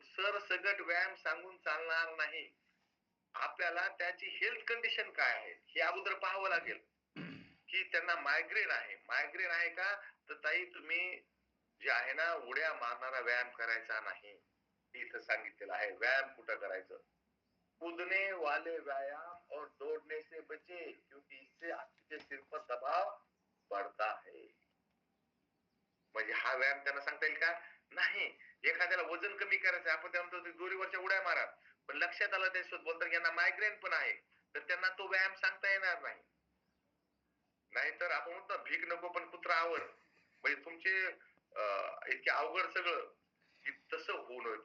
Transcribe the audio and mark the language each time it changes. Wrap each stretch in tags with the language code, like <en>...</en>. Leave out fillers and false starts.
<mr>सरसकट व्यायाम सांगून चालणार नाही. आपल्याला त्याची हेल्थ कंडिशन काय आहे हे अगोदर पाहावं लागेल की त्यांना मायग्रेन आहे. मायग्रेन आहे का, तर ताई तुम्ही जे आहे ना उड्या मारणारा व्यायाम करायचा नाही. इथं सांगितलेलं आहे. व्यायाम कुठं करायचं,</mr> <hi>कूदने वाले व्यायाम और दौड़ने से बचे क्योंकि इससे आपके सिर पर दबाव बढ़ता है.</hi> <mr>म्हणजे हा व्यायाम त्यांना सांगता येईल का नाही. एखाद्याला वजन कमी करायचं, आपण त्यांना दोरीवरच्या उड्या मारा, पण लक्षात आलं त्यासोबत बोलतात यांना मायग्रेन पण आहे, तर त्यांना तो व्यायाम सांगता येणार नाही. नाहीतर आपण म्हणतो भीक नको पण कुत्रा आवड, म्हणजे तुमचे इतके अवघड सगळं की तसं होऊ नये.</mr>